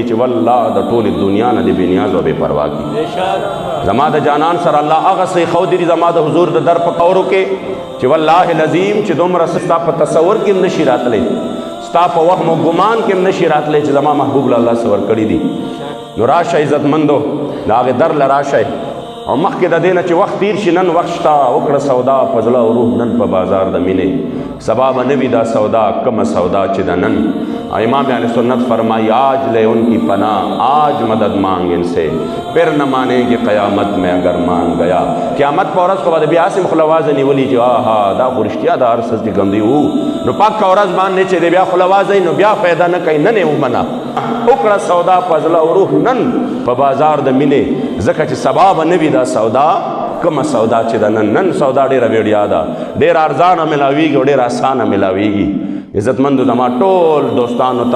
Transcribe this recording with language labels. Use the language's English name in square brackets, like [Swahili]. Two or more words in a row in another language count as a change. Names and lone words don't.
[Pashto] چې والله د ټولې دنیا نه دې بې نیاز او بې پروا کړي زما د جانان سره الله هغه څه ایښودي دي زما د حضور د در په کورو کې چې [Arabic] والله العظیم [Pashto] چې دومره څه ستا په تصور کې هم نشي راتلی ستا په وهم او ګمان کې هم نشي راتلی چې زما محبوب له الله څه ورکړي دي نو راشه عزتمندو د هغې در له راشئ او مخکې د دې نه چې وخت تیر شي نن وخت شته وکړه سودا په زړه او روح نن په بازار د مینې سبا به نه وي دا سودا کمه سودا چې د نن [Urdu] امام اہل سنت فرمائی آج لے ان کی پناہ آج مدد مانگ ان سے پھر نہ مانیں گے قیامت میں اگر مان گیا [Pashto] قیامت په ورځ خو به د بیا هسې خوله وازه نیولي چې آها دا خو رښتیا د هر څه چې ګمدي وو نو پاکه ورځ باندې چې د بیا خوله وازئ نو بیا فایده نه کوي نن یې ومنه وکړه سودا په زړه او روح نن په بازار د مینې ځکه چې سبا به نه وي دا سودا کومه سودا چې د نن سودا ډېره ویړیا ده ډېره ارزانه ملاویږي او ډېره اسانه ملاویږي عزتمندو زما ټول دوستانو ته